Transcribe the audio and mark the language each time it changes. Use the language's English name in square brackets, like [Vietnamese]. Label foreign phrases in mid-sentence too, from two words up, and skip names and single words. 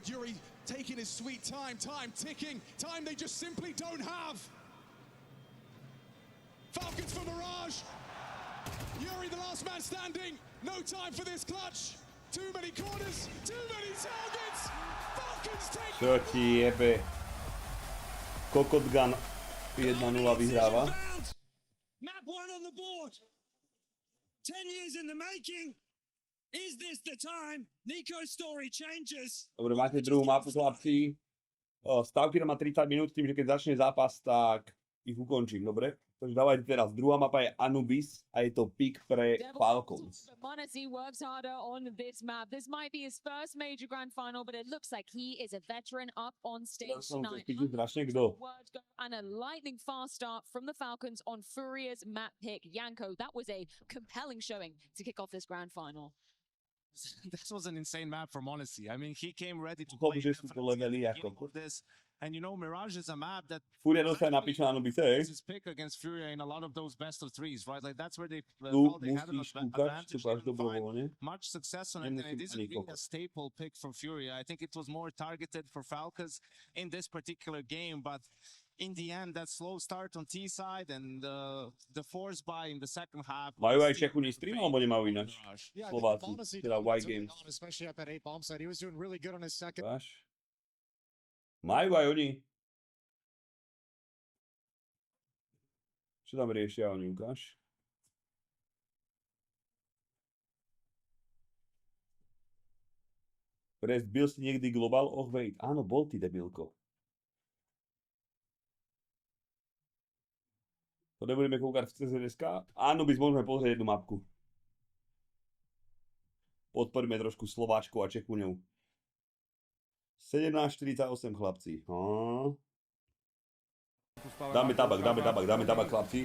[English] Yuri taking his sweet time, ticking, time they just simply don't have. Falcons for Mirage. Yuri, the last man standing. No time for this clutch. Too many corners, too many targets. Falcons take. [Slovak] Čo ti jebe? Kokot Gun 1-0 vyhráva. [English] Map 1 on the board. 10 years in the making. Is this the time? Nico's story changes. [Slovak] Dobre, máte druhú mapu, chlapci. Stavky má 30 minút, tým, že keď začne zápas, tak ich ukončím, dobre? Takže dávajte teraz. Druhá mapa je Anubis a je to pick pre Falcons. [English] Monacy works harder on this map. This might be his first major grand final, but it looks like he is a veteran up on stage tonight. And a lightning fast start from the Falcons on Furia's map pick. Yanko, that was a compelling showing to kick off this grand final. This was an insane map for Monacy. I mean, he came ready to play this. And you know, Mirage is a map that [Slovak] Furia dostane na pič na Anubise, hej? [English] his pick against Furia in a lot of those best of threes, right? Like that's where they [Slovak] Tu [English] felt they had an [Slovak] musíš kúkať, [English] advantage. [Slovak] tu máš dobrovoľne. [English] Much success on it, and it isn't really a staple pick from Furia. I think it was more targeted for Falcons in this particular game, but in the end, that slow start on T side and the force buy in the second half. [Slovak] Majú aj Čechuni stream, alebo nemajú ináč? Slováci, teda White Games. [English] Especially at that 8 bomb side. He was doing really good on his second. [Slovak] Majú aj oni. Čo tam riešia oni, ukáž? Restt, byl si niekdy global? [English] Oh wait, [Slovak] áno, bol ty debilko. To nebudeme koukať v CZSK? Áno, by môžeme pozrieť jednu mapku. Podporíme trošku Slováčkov a Čechuňov. 17:48 chlapci. Dáme tabak chlapci.